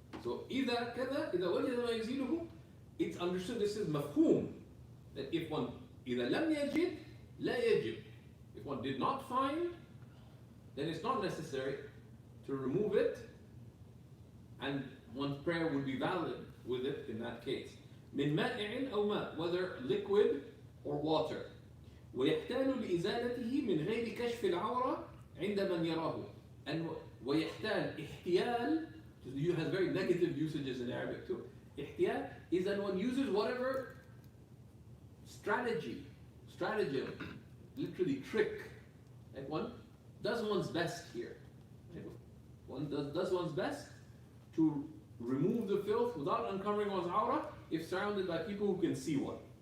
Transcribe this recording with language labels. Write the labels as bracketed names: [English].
[English] So [Arabic] إِذَا كَذَا إِذَا وَجَدَ مَا يُزِيلُهُ, [English] it's understood, this is mafhum, that if one [Arabic] إِذَا لَمْ يَجِدْ لَا يَجِبْ, [English] if one did not find, then it's not necessary to remove it, and one's prayer would be valid with it in that case. [Arabic] من مائع أو ماء, [English] whether liquid or water. [Arabic] ويحتال لإزالته من غير كشف العورة عند من يراه. [English] And ويحتال, احتيال, has very negative usages in Arabic too. احتيال is that one uses whatever stratagem, literally trick. Like one does one's best here. One does one's best to remove the filth without uncovering one's aura if surrounded by people who can see one.